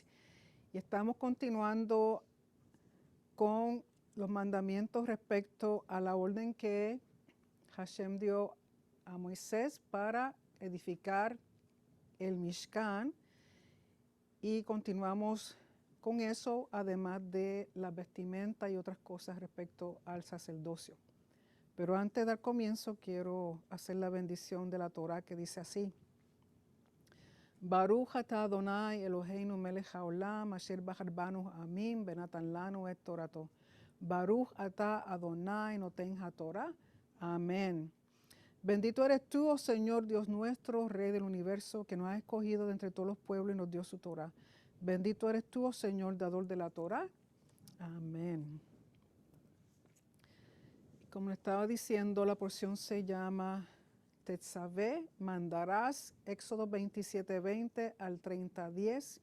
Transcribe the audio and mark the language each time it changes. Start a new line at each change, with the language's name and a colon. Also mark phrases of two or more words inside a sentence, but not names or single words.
Spanish: Y estamos continuando con los mandamientos respecto a la orden que Hashem dio a Moisés para edificar el Mishkan, y continuamos con eso, además de la vestimenta y otras cosas respecto al sacerdocio. Pero antes de dar comienzo, quiero hacer la bendición de la Torah, que dice así:
Hebrew: ברוך אתה אדוני אלוהינו מלך העולם אשר בחר בנו עמים בנתן לנו את תורתו. ברוך אתה אדוני נותן התורה.
Spanish: Amén. Bendito eres tú, oh Señor Dios nuestro, Rey del universo, que nos has escogido de entre todos los pueblos y nos dio su Torah. Bendito eres tú, oh Señor, dador de la Torah. Amén. Como estaba diciendo, la porción se llama Tetzaveh, mandarás, Éxodo 27:20 al 30:10.